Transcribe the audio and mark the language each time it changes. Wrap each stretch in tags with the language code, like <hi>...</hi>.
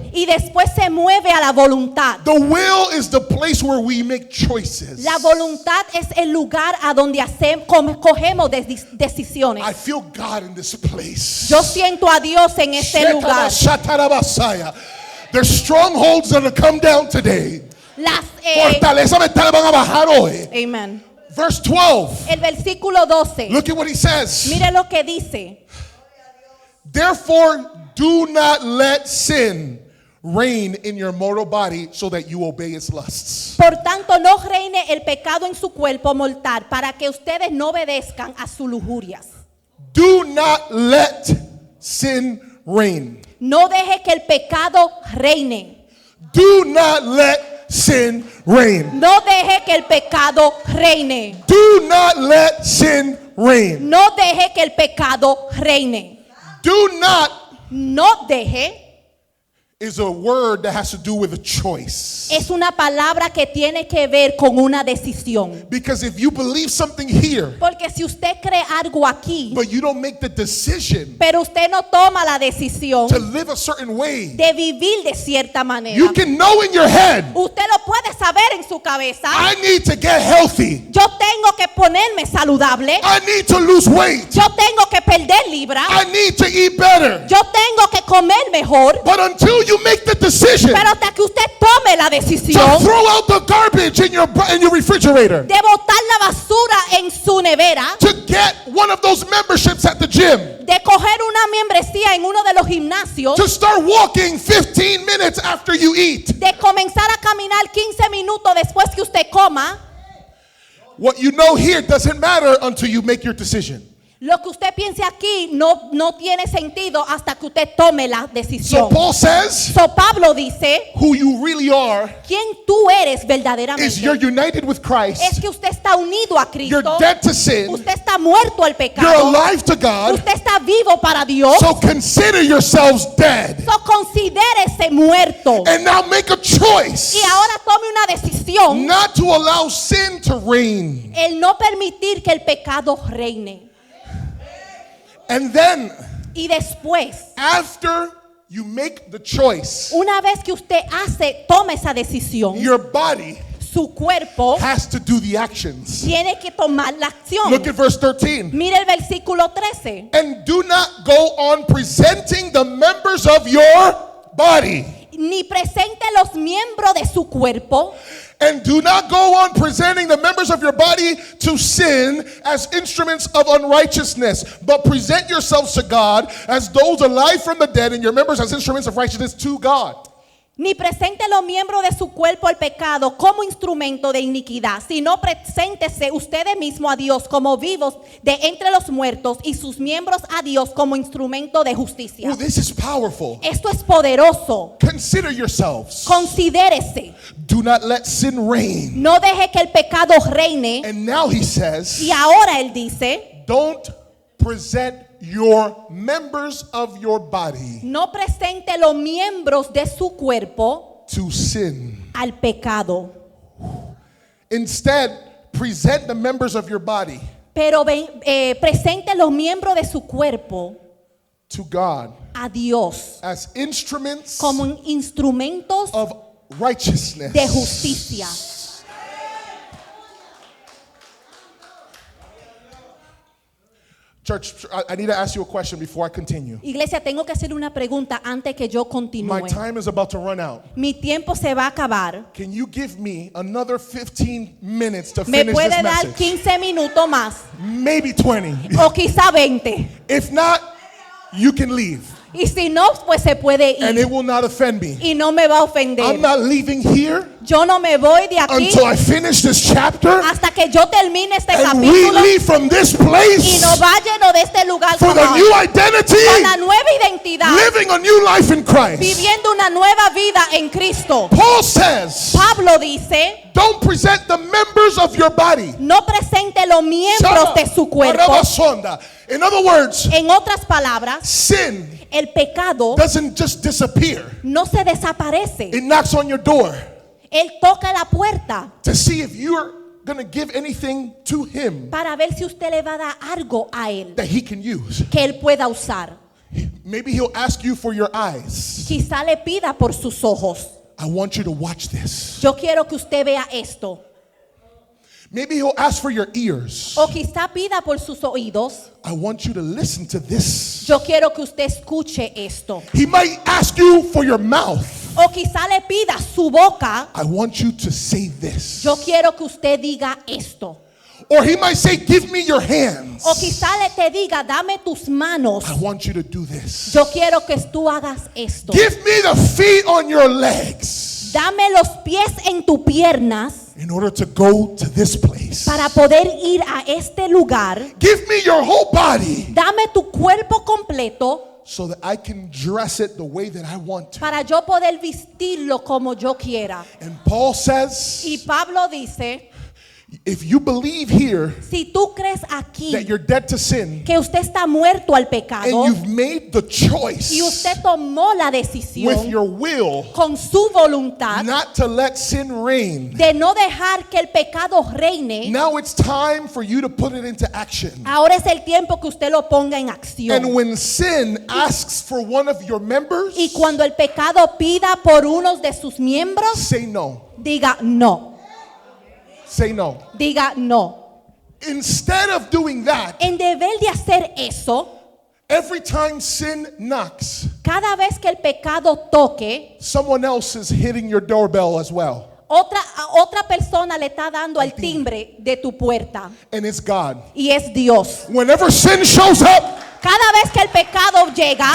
<es>y después se mueve a la voluntad.</es> <en>The will is the place where we make choices.</en> <es>La voluntad es el lugar a donde cogemos decisiones.</es> <en>I feel God in this place.</en> <es>Yo siento a Dios en este lugar. Shatarabasaya.</es> <en>There's strongholds that will come down today.</en> <es>Las, Fortalezas mentales van a bajar hoy. amen.</es> <en>Verse 12.</en> <es>El versículo 12.</es> <en>Look at what he says.</en> <es>Mire lo que dice.</es> <en>Therefore, do not let sin reign in your mortal body so that you obey its lusts.</en> <es>Por tanto, no reine el pecado en su cuerpo mortal para que ustedes no obedezcan a sus lujurias.</es> <en>Do not let sin reign.</en> <es>No deje que el pecado reine.</es> <en>Do not let sin reign.</en> <es>No deje que el pecado reine.</es> <en>Do not let sin reign.</en> <es>No deje que el pecado reine.</es> <en>Do not</en> <es>No deje</es> <en>is a word that has to do with a choice.</en> <es>es una palabra que tiene que ver con una decisión.</es> <en>Because if you believe something here,</en> <es>Porque si usted cree algo aquí,</es> <en>but you don't make the decision</en> <es>pero usted no toma la decisión</es> <en>to live a certain way,</en> <es>de vivir de cierta manera,</es> <en>you can know in your head,</en> <es>usted lo puede saber en su cabeza.</es> <en>I need to get healthy.</en> <es>Yo tengo que ponerme saludable.</es> <en>I need to lose weight.</en> <es>Yo tengo que perder libras.</es> <en>I need to eat better.</en> <es>Yo tengo que comer mejor.</es> <en>But until you make the decision</en> <es>Pero hasta que usted tome la</es> <en>to</en> <es>decisión</es> <en>throw out the garbage in your refrigerator,</en> <es>de botar la basura en su nevera,</es> <en>to get one of those memberships at the gym,</en> <es>de coger una membresía en uno de los gimnasios,</es> <en>to start walking 15 minutes after you eat,</en> <es>de comenzar a caminar 15 minutos después que usted coma,</es> <en>what you know here doesn't matter until you make your decision.</en> <es>lo que usted piense aquí no tiene sentido hasta que usted tome la decisión.</es> <en>Paul says,</en> <es>So Pablo dice,</es> <en>who you really are</en> <es>quien tú eres</es> <en>is</en> <es>verdaderamente</es> <en>you're united with</en> <es>es</es> <en>Christ.</en> <es>que usted está unido a</es> <en>You're</en> <es>Cristo.</es> <en>dead to sin.</en> <es>Usted está muerto al pecado.</es> <en>alive to God.</en> <es>Usted está vivo para Dios.</es> <en>So consider yourselves dead.</en> <es>So considérese muerto.</es> <en>And now make a choice</en> <es>Y ahora tome una decisión.</es> <en>not to allow sin to reign.</en> <es>El no permitir que el pecado reine.</es> <en>And then,</en> <es>Y después,</es> <en>after you make the choice,</en> <es>una vez que usted toma esa decisión,</es> <en>your body</en> <es>su cuerpo</es> <en>has to do the actions.</en> <es>tiene que tomar la acción.</es> <en>Look at verse 13.</en> <es>Mire el versículo 13.</es> <en>And do not go on presenting the members of your body</en> <es>ni presente los miembros de su cuerpo,</es> <en>and do not go on presenting the members of your body to sin as instruments of unrighteousness, but present yourselves to God as those alive from the dead, and your members as instruments of righteousness to God.</en> <es>ni presente los miembros de su cuerpo al pecado como instrumento de iniquidad, sino preséntese ustedes mismos a Dios como vivos de entre los muertos y sus miembros a Dios como instrumento de justicia.</es> <en>Ooh, this is powerful.</en> <es>Esto es poderoso.</es> <en>Consider yourselves.</en> <es>Considérese.</es> <en>Do not let sin reign.</en> <es>No deje que el pecado reine.</es> <en>And now he says,</en> <es>Y ahora él dice,</es> <en>don't present your members of your body</en> <es>no presente los miembros de su cuerpo</es> <en>to sin.</en> <es>al pecado,</es> <en>Instead, present the members of your body</en> <es>pero presente los miembros de su cuerpo</es> <en>to God</en> <es>a Dios</es> <en>as instruments</en> <es>como instrumentos</es> <en>of righteousness.</en> <es>de justicia.</es> <en>Church, I need to ask you a question before I continue.</en> <es>Iglesia, tengo que hacer una pregunta antes que yo</es> <en>My</en> <es>continúe.</es> <en>time is about to run out.</en> <es>Mi tiempo se va a acabar.</es> <en>Can you give me another 15 minutes to</en> <es>Me</es> <en>finish</en> <es>puede</es> <en>this</en> <es>dar</es> <en>message?</en> <es>15 minutos más</es> <en>Maybe 20.</en> <es>o quizá 20.</es> <en>If not, you can leave.</en> <es>Y si no, pues se puede</es> <en>And</en> <es>ir</es> <en>it will not offend me.</en> <es>y no me va a ofender.</es> <en>I'm not leaving here</en> <es>Yo no me voy de aquí</es> <en>until I finish this chapter</en> <es>hasta que yo termine este</es> <en>and we</en> <es>capítulo</es> <en>leave from this</en> <es>y</es> <en>place</en> <es>nos váyanos de este lugar</es> <en>for</en> <es>con</es> <en>the new identity,</en> <es>la nueva identidad,</es> <en>living a new life in Christ.</en> <es>viviendo una nueva vida en Cristo.</es> <en>Paul says,</en> <es>Pablo dice,</es> <en>don't present the members of your body.</en> <es>no presente los miembros de su cuerpo.</es> <en>In other words,</en> <es>En otras palabras,</es> <en>sin</en> <es>el pecado</es> <en>doesn't just disappear.</en> <es>no se desaparece.</es> <en>It knocks on your door</en> <es>Él toca la puerta</es> <en>to see if you're going to give anything to him</en> <es>para ver si usted le va a dar algo a él</es> <en>that he can use.</en> <es>que él pueda usar.</es> <en>Maybe he'll ask you for your eyes.</en> <es>Quizá le pida por sus ojos.</es> <en>I want you to watch this.</en> <es>Yo quiero que usted vea esto.</es> <en>Maybe he'll ask for your ears.</en> <es>O quizá pida por sus oídos.</es> <en>I want you to listen to this.</en> <es>Yo quiero que usted escuche esto.</es> <en>He might ask you for your mouth.</en> <es>O quizá le pida su boca.</es> <en>I want you to say this.</en> <es>Yo quiero que usted diga esto.</es> <en>Or he might say, give me your hands.</en> <es>O quizá le te diga, dame tus manos.</es> <en>I want you to do this.</en> <es>Yo quiero que tú hagas esto.</es> <en>Give me the feet on your legs</en> <es>Dame los pies en tus piernas</es> <en>in order to go to this place.</en> <es>para poder ir a este lugar.</es> <en>Give me your whole body</en> <es>Dame tu cuerpo completo</es> <en>so that I can dress it the way that I want to.</en> <es>para yo poder vestirlo como yo quiera.</es> <en>And Paul says,</en> <es>Y Pablo dice,</es> <en>if you believe here</en> <es>si tú crees aquí</es> <en>that you're dead to sin</en> <es>que usted está muerto al pecado</es> <en>and you've made the choice</en> <es>y usted tomó la decisión</es> <en>your will</en> <es>con su voluntad</es> <en>not to let sin reign,</en> <es>de no dejar que el pecado reine,</es> <en>now it's time for you to put it into action.</en> <es>ahora es el tiempo que usted lo ponga en</es> <en>And</en> <es>acción.</es> <en>when sin asks for one of your members,</en> <es>Y cuando el pecado pida por unos de sus miembros,</es> <en>say no.</en> <es>diga no,</es> <en>Say no.</en> <es>diga no.</es> <en>Instead of doing that,</en> <es>En deber de hacer eso,</es> <en>every time sin knocks,</en> <es>cada vez que el pecado toque,</es> <en>someone else is hitting your doorbell as well.</en> <es>otra persona le está dando al timbre de tu puerta</es> <en>And it's God.</en> <es>y es Dios.</es> <en>Whenever sin shows up,</en> <es>Cada vez que el pecado llega,</es>